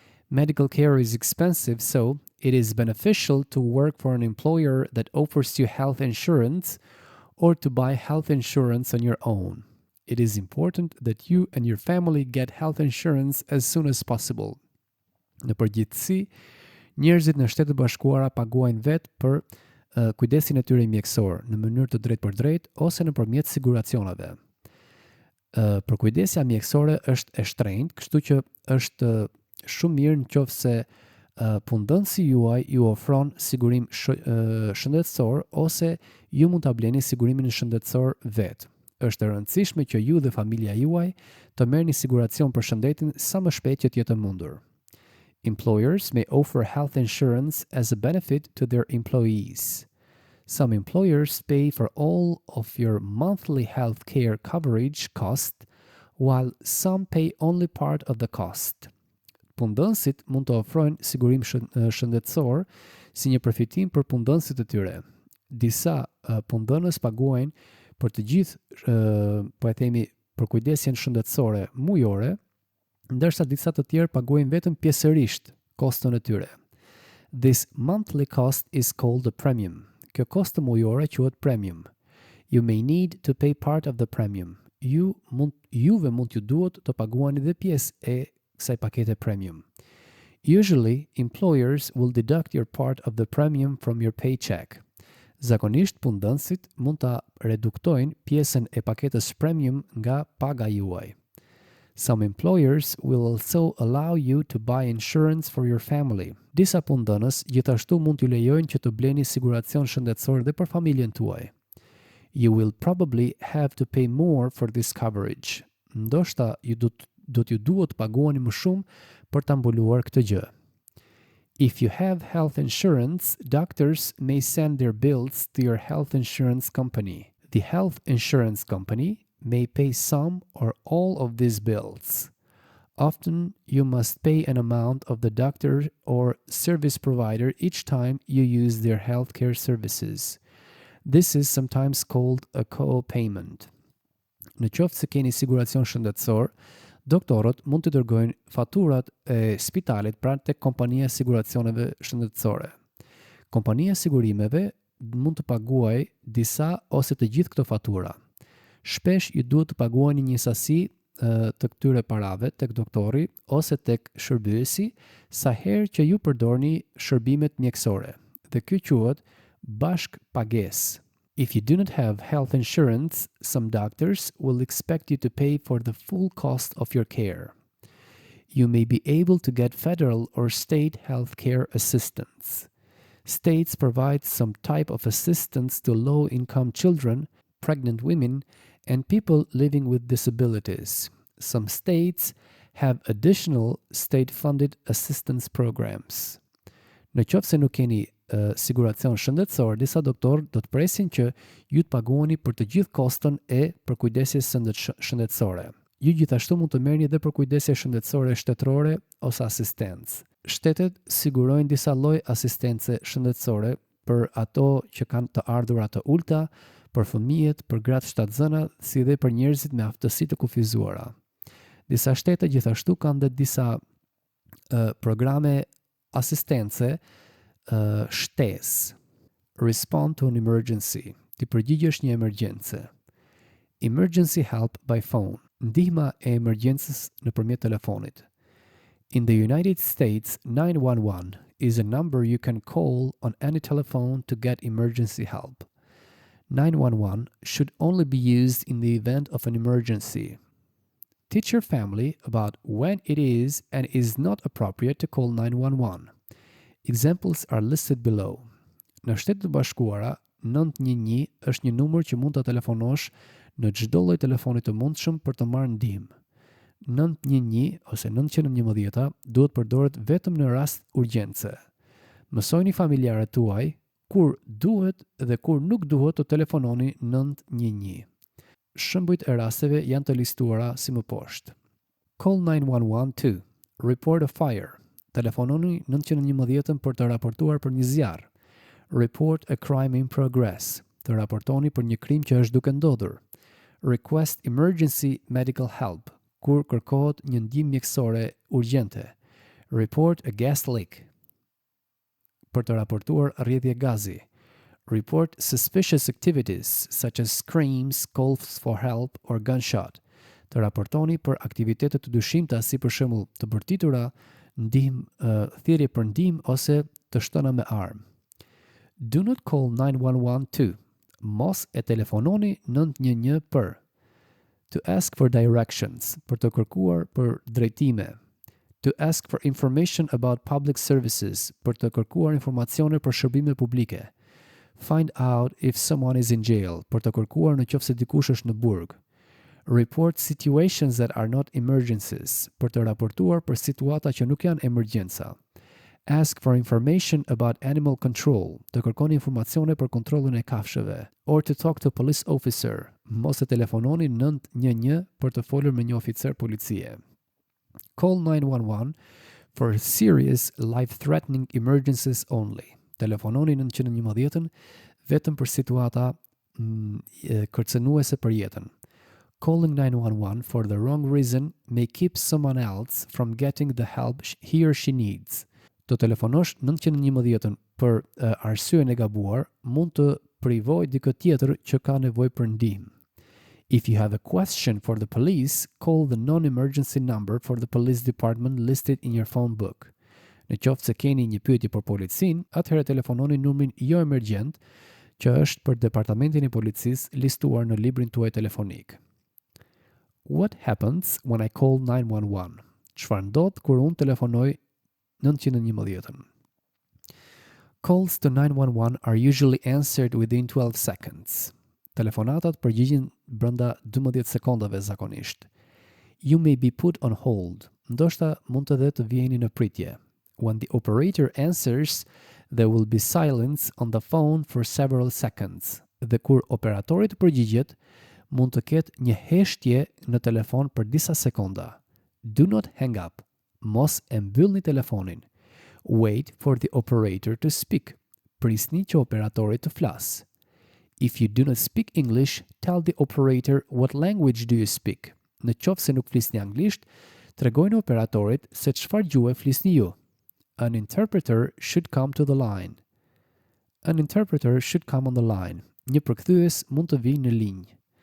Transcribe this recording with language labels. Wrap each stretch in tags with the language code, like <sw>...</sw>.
<en>Medical care is expensive, so it is beneficial to work for an employer that offers you health insurance or to buy health insurance on your own. It is important that you and your family get health insurance as soon as possible.</en> <sq>Në përgjithësi, njerëzit në Shtetet e Bashkuara paguajnë vetë për kujdesin e tyre mjekësor në mënyrë të drejtë për drejtë ose nëpërmjet siguracioneve. Për kujdesja mjekësore është e shtrenjtë, kështu që është shumë mirë nëse punëdhënësi juaj ju ofron sigurim shëndetësor ose ju mund ta bleni sigurimin shëndetësor vetë. Është e rëndësishme që ju dhe familja juaj të merrni siguracion për shëndetin sa më shpejt që të jetë mundur.</sq> <en>Employers may offer health insurance as a benefit to their employees. Some employers pay for all of your monthly health care coverage cost, while some pay only part of the cost.</en> <sq>Punëdhënësit mund të ofrojnë sigurim shëndetësor si një përfitim për punëdhënësit e tyre. Disa punëdhënës paguajnë për të gjithë, po e themi, për kujdesjen shëndetësore mujore, ndërsa disa të tjerë paguajnë vetëm pjesërisht koston e tyre.</sq> <en>This monthly cost is called a premium.</en> <sq>Kjo kostë mujore quhet premium.</sq> <en>You may need to pay part of the premium.</en> <sq>Juve mund t'ju duhet të paguani dhe pjesë e kësaj pakete premium.</sq> <en>Usually, employers will deduct your part of the premium from your paycheck.</en> <sq>Zakonisht punëdhënësit mund ta reduktojnë pjesën e paketës premium nga paga juaj.</sq> <en>Some employers will also allow you to buy insurance for your family.</en> <sq>Disa punëdhënës gjithashtu mund t'ju lejojnë që të bleni siguracion shëndetësor dhe për familjen tuaj.</sq> <en>You will probably have to pay more for this coverage.</en> <sq>Ndoshta do t'ju duhet paguani më shumë për ta mbuluar këtë gjë.</sq> <en>If you have health insurance, doctors may send their bills to your health insurance company. The health insurance company may pay some or all of these bills. Often, you must pay an amount of the doctor or service provider each time you use their healthcare services. This is sometimes called a co-payment.</en> <sq>Në qoftë se keni siguracion shëndetësor, doktorët mund të dërgojnë faturat e spitalit pranë tek kompania e siguracioneve shëndetësore. Kompania e sigurimeve mund të paguajë disa ose të gjithë këto fatura. Shpesh ju duhet të paguani një sasi të këtyre parave tek doktori ose tek shërbyesi sa herë që ju përdorni shërbimet mjekësore. Dhe ky quhet bashkëpagesë.</sq> <en>If you do not have health insurance, some doctors will expect you to pay for the full cost of your care. You may be able to get federal or state health care assistance. States provide some type of assistance to low-income children, pregnant women, and people living with disabilities. Some states have additional state-funded assistance programs.</en> <sq>Në qoftë se nuk keni siguracion shëndetësor, disa doktorë do të presin që ju të paguani për të gjithë kostën e përkujdesjes shëndetësore. Ju gjithashtu mund të merrni edhe përkujdesje shëndetësore shtetërore ose asistencë. Shtetet sigurojnë disa lloj asistence shëndetësore për ato që kanë të ardhurat të ulta, për fëmijët, për gratë shtatzëna, si dhe për njerëzit me aftësi të kufizuara. Disa shtete gjithashtu kanë dhe disa programe asistence shtesë.</sq> <en>Respond to an emergency.</en> <sq>Ti përgjigjesh një emergjencë.</sq> <en>Emergency help by phone.</en> <sq>Ndihma e emergjencës nëpërmjet telefonit.</sq> <en>In the United States, 911 is a number you can call on any telephone to get emergency help. 911 should only be used in the event of an emergency. Teach your family about when it is and is not appropriate to call 911. Examples are listed below.</en> <sq>Në Shtetet e Bashkuara, 911 është një numër që mund ta telefonosh në çdo lloj telefoni të mundshëm për të marrë ndihmë. 911 ose 911 duhet përdoret vetëm në rast urgjence. Mësojini familjarët tuaj kur duhet dhe kur nuk duhet të telefononi 911. Shembujt e rasteve janë të listuara si më poshtë.</sq> <en>Call 911 to report a fire.</en> <sq>Telefononi 911 për të raportuar për një zjarr.</sq> <en>Report a crime in progress.</en> <sq>Të raportoni për një krim që është duke ndodhur.</sq> <en>Request emergency medical help.</en> <sq>Kur kërkohet një ndihmë mjekësore urgjente.</sq> <en>Report a gas leak.</en> <sq>Për të raportuar rrjedhje gazi.</sq> <en>Report suspicious activities such as screams, calls for help or gunshot.</en> <sq>Të raportoni për aktivitete të dyshimta si për shembull të bërtitura, thirrje për ndihmë ose të shtëna me armë.</sq> <en>Do not call 911 to.</en> <sq>Mos e telefononi 911 për.</sq> <en>To ask for directions,</en> <sq>për të kërkuar për drejtime.</sq> <en>To ask for information about public services,</en> <sq>për të kërkuar informacione për shërbime publike.</sq> <en>Find out if someone is in jail,</en> <sq>për të kërkuar në qoftë se dikush është në burg.</sq> <en>Report situations that are not emergencies,</en> <sq>për të raportuar për situata që nuk janë emergjenca.</sq> <en>Ask for information about animal control,</en> <sq>të kërkoni informacione për kontrollin e kafshëve.</sq> <en>Or to talk to a police officer,</en> <sq>mos e telefononi 911 për të folur me një oficer policie.</sq> <en>Call 911 for serious life-threatening emergencies only.</en> <sq>Telefononi 911 vetëm për situata kërcënuese për jetën.</sq> <en>Calling 911 for the wrong reason may keep someone else from getting the help he or she needs.</en> <sq>Të telefonosh 911 për arsyen e gabuar mund të privoj dikë tjetër që ka nevojë për ndihmë.</sq> <en>If you have a question for the police, call the non-emergency number for the police department listed in your phone book.</en> <sq>Në qoftë se keni një pyetje për policin, atëherë telefononi numrin jo emergjent, që është për departamentin e policisë listuar në librin tuaj telefonik.</sq> <en>What happens when I call 911?</en> <sq>Çfarë ndodh kur unë telefonoj 911?</sq> <en>Calls to 911 are usually answered within 12 seconds.</en> <sq>Telefonatat përgjigjen brenda 12 sekondave zakonisht.</sq> <en>You may be put on hold.</en> <sq>Ndoshta mund të vjeni në pritje.</sq> <en>When the operator answers, there will be silence on the phone for several seconds.</en> <sq>Dhe kur operatori të përgjigjet, mund të ketë një heshtje në telefon për disa sekonda.</sq> <en>Do not hang up.</en> <sq>Mos e mbyllni telefonin.</sq> <en>Wait for the operator to speak.</en> <sq>Prisni që operatori të flas.</sq> <en>If you do not speak English, tell the operator what language do you speak.</en> <sq>Në qoftë se nuk flisni anglisht, tregojini operatorit se çfarë gjuhë flisni ju.</sq> <en>An interpreter should come to the line. An interpreter should come on the line.</en> <sq>Një përkthyes mund të vijë në linjë.</sq>